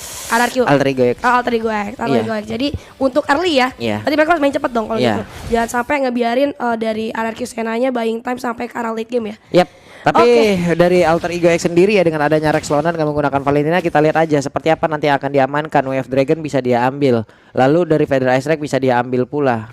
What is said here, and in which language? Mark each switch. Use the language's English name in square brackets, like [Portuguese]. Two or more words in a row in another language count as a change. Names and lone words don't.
[Indonesian] RRQ. Alter Ego X. Oh, Alter Ego X. Alter Ego X. Jadi untuk early ya. Berarti mereka harus main cepet dong kalau gitu. Jangan sampai ngebiarin dari RRQ Senanya [English] buying time [Indonesian] sampai ke arah [English] late game [Indonesian] ya. Yap. Tapi dari Alter Ego X sendiri ya, dengan adanya Rex Lonan gak menggunakan Valentina, kita lihat aja seperti apa nanti akan diamankan. Wave Dragon bisa dia ambil, lalu dari Federal Ice Strike bisa dia ambil pula.